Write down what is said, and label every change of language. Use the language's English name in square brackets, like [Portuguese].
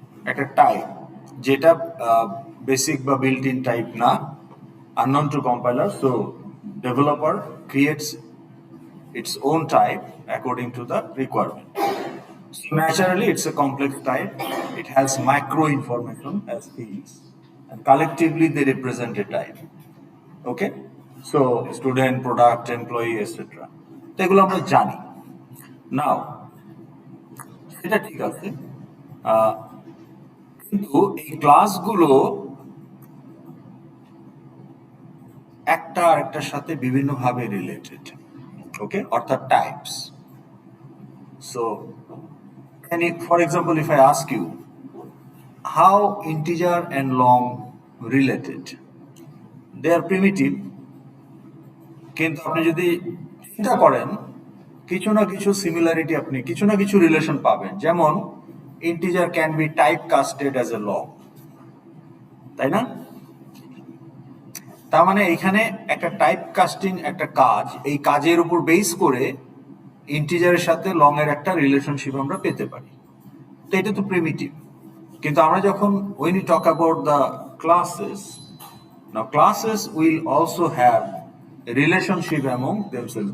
[Bangla] একটা টাইপ, যেটা বেসিক বা বিল্ট ইন টাইপ না, [English] unknown to compiler, so developer creates its own type according to the requirement. So naturally it's a complex type, it has micro information as fields, and collectively they represent a type. Okay, so student, product, employee, etc. [Bangla] তো এগুলো আমরা জানি। নাও সেটা ঠিক আছে, আহ, কিন্তু এই ক্লাসগুলো একটা আরেকটার সাথে বিভিন্নভাবে রিলেটেড। ওকে, অর্থাৎ types. So [English] for example, if I ask you how integer and long related, they are primitive, [Bangla] কিন্তু আপনি যদি চিন্তা করেন কিছু না কিছু সিমিলারিটি, আপনি কিছু না কিছু রিলেশন পাবেন। [English] যেমন integer can be type casted as a long, [Bangla] তাই না? তার মানে এখানে একটা টাইপ কাস্টিং একটা কাজ, এই কাজের উপর বেস করে ইন্টিজারের সাথে লং এর একটা রিলেশনশিপ আমরা পেতে পারি। তো এটা তো প্রিমিটিভ। কিন্তু আমরা যখন [English] when we talk about the classes, now classes will also have a relationship among themselves.